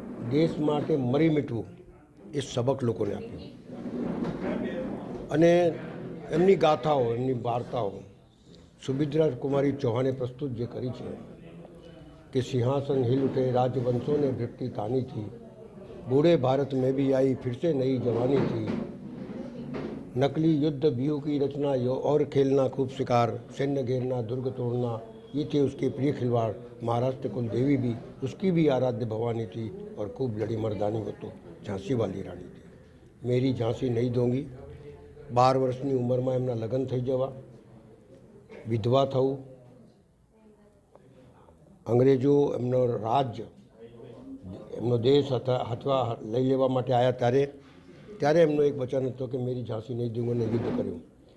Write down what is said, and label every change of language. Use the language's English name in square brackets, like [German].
[Gujarati] દેશ માટે મરી મીઠવું એ સબક લોકોને આપ્યું અને એમની ગાથાઓ, એમની વાર્તાઓ સુભદ્રા કુમારી ચૌહાણે પ્રસ્તુત જે કરી છે [Hindi] कि सिंहासन हिल उठे राजवंशों ने वृत्ति तानी थी, बूढ़े भारत में भी आई फिर से नई जवानी थी, नकली युद्ध व्यूह की रचना और खेलना खूब शिकार, सैन्य घेरना दुर्ग तोड़ना ये थे उसके प्रिय खिलवाड़। महाराष्ट्र कुल देवी भी उसकी भी आराध्य भवानी थी और खूब लड़ी मर्दानी वो तो झांसी वाली रानी थी। मेरी झांसी नहीं दूंगी। [Gujarati] 12 વર્ષની ઉંમરમાં એમના લગ્ન થઈ જવા, વિધવા થવું, અંગ્રેજો એમનો રાજ્ય એમનો દેશ હાથવા લઈ લેવા માટે આવ્યા ત્યારે એમનો એક વચન હતો કે [Hindi] મેરી ઝાંસી નહીં દઉંગો [Gujarati] ને યુદ્ધ કર્યું।